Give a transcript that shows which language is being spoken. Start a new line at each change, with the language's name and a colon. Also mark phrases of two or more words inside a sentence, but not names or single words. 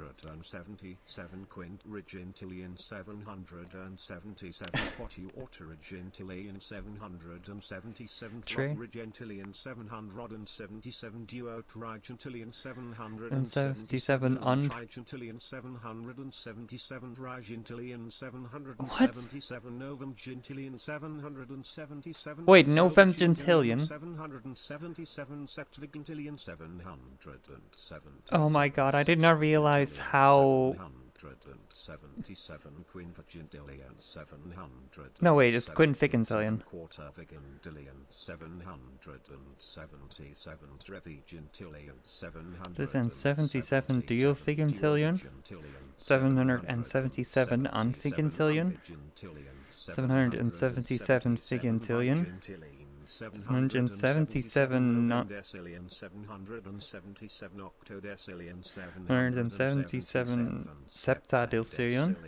English: 777 quintragentillion 777 quatuortogentillion 777 quadrigentillion 777 duotrigentillion 777 untrigentillion 777 trigentillion 777 novemgentillion 777 Wait, novemgentillion? 777 septvigentillion 777. Oh my god, I did not realize how... 777 quinvigintillion 700. No wait, it's quinvigintillion. Quarter-vigintillion 777 trevigintillion 777 duovigintillion 777 unvigintillion 777 vigintillion 777 777 septadecillion